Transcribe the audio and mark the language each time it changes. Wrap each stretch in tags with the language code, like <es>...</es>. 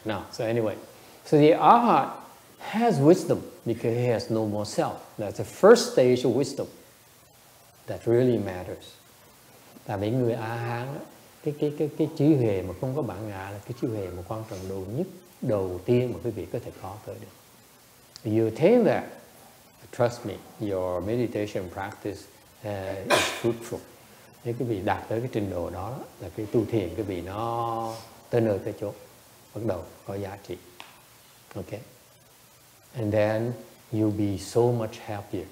<en>Now, so anyway, so the arhat has wisdom because he has no more self. That's the first stage of wisdom that really matters.</en> <vi>Tại vì người A-hán cái trí huệ mà không có bản ngã là cái trí huệ mà quan trọng đầu tiên mà quý vị có thể có tới được.</vi> <en>You attain that, trust me, your meditation practice is fruitful.</en> <vi>Nếu quý vị đạt tới cái trình độ đó là cái tu thiền quý vị nó tới nơi tới chỗ, bắt đầu có giá trị.</vi> <en>Okay. And then you'll be so much happier.</en>